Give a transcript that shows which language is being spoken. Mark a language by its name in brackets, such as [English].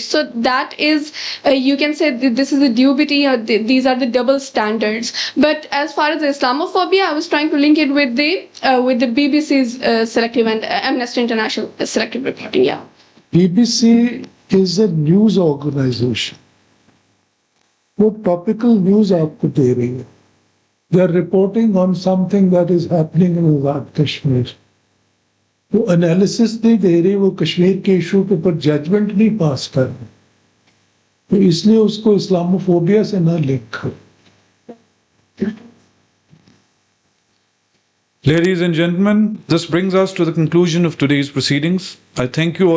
[English] So that is, you can say this is a dubiety, or these are the double standards. But as far as Islamophobia, I was trying to link it with the BBC's selective and Amnesty International selective reporting. Yeah. BBC is a news organization. [Hindi] वो [English] topical news [Hindi] आपको दे रही है. [English] They are reporting on something that is happening in Azad Kashmir. [Hindi] वो analysis नहीं दे रही, वो कश्मीर के issue के ऊपर judgment नहीं पास कर रही. तो इसलिए उसको इस्लामोफोबिया से ना लिंक करो. [English] Ladies and gentlemen, this brings us to the conclusion of today's proceedings. I thank you all